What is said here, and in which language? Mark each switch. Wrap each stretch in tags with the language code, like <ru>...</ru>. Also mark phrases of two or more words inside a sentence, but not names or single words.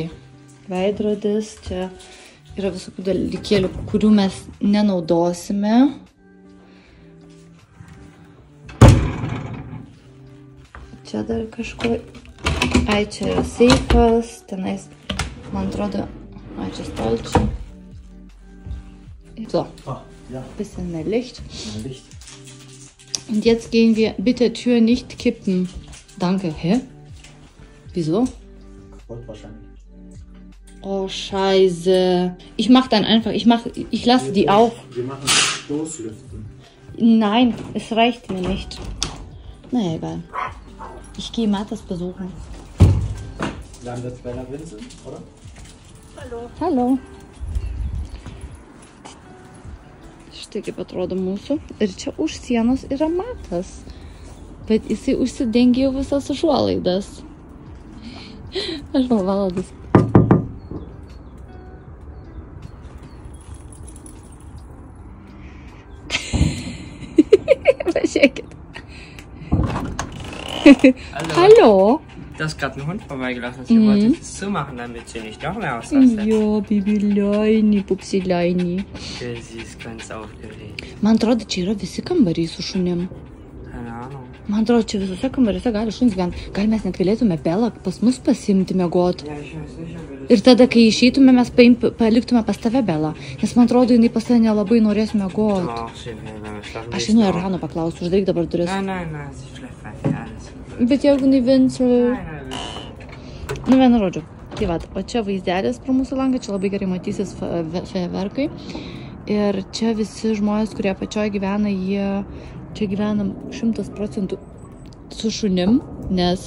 <lt>Veidrodis, čia yra visokių dalykėlių, kurių mes nenaudosime. Čia dar kažko. Ai, čia yra seifas, tenais, man atrodo, ai, čia stalčiai.</lt> <de>So, ja. Bisschen mehr Licht. Mehr Licht. Und jetzt gehen wir, bitte Tür nicht kippen. Danke, hä? Wieso? Kaputt wahrscheinlich. Oh, scheiße. Ich mach dann einfach, ich lasse die auf. Wir machen Stoßlüften. Nein, es reicht mir nicht. Naja, egal. Ich gehe Matas besuchen. Dann wird's Bella Vincent, oder? Hallo. Hallo.</de> <lt>Štai kaip atrodo mūsų. Ir čia už sienos yra Matas. Bet jisai užsidengė visas užuolaidas. Aš valandas. Pažiūrėkit.</lt> <de>Hallo. Da ist gerade ein Hund vorbeigelaufen. Sie wollte das zumachen, damit sie nicht noch mehr ausrastet. Jo, Bibileini, Pupsileini. Sie ist ganz aufgeregt.</de> <lt>Man atrodo, čia yra visi kambariai su šunim.</lt> <de>Keine Ahnung.</de> <lt>Man atrodo, čia visose kambariuose gali šunis gyventi. Gal mes net galėtume Belą pas mus pasimti miegot.</lt> <de>Ja, ich weiß nicht, ob wir das...</de> <lt>Ir tada, kai išeitume, mes paliktume pas tave Belą. Nes man atrodo, jinai pas tave nelabai norės miegot.</lt> <de>Ach, sie will, wenn wir schlafen.</de> <lt>Aš žinau, Rano paklausiu, uždaryk dabar duris.</lt> <de>Nein, sie schläft weiter, alles gut.</de> <lt>Bet jeigu jinai Vincel...</lt> <de>Nein.</de> <lt>Nu, vienu žodžiu. Tai va, o čia vaizdelis pro mūsų langą, čia labai gerai matysis fejerverkai. Ir čia visi žmonės, kurie apačioje gyvena, jie čia gyvena 100% su šunim, nes...</lt>